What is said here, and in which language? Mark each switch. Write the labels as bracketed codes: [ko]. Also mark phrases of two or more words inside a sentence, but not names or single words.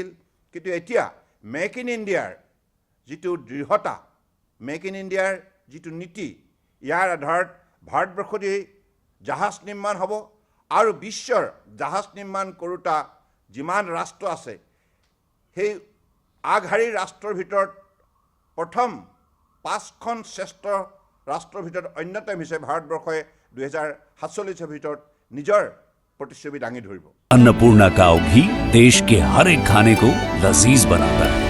[as] কিন্তু এতিয়া মেক ইন ইণ্ডিয়াৰ যিটো দৃঢ়তা, মেক ইন ইণ্ডিয়াৰ যিটো নীতি, ইয়াৰ আধাৰত ভাৰতবৰ্ষতেই জাহাজ নিৰ্মাণ হ'ব আৰু বিশ্বৰ জাহাজ নিৰ্মাণ কৰোঁতা যিমান ৰাষ্ট্ৰ আছে সেই আগশাৰীৰ ৰাষ্ট্ৰৰ ভিতৰত প্ৰথম 5খন শ্ৰেষ্ঠ ৰাষ্ট্ৰৰ ভিতৰত অন্যতম হিচাপে ভাৰতবৰ্ষই 2047 ভিতৰত নিজৰ প্ৰতিশ্ৰুতি দাঙি ধৰিব। [hi] अन्नपूर्णा काव घी देश के हर एक खाने को लजीज बनाता है।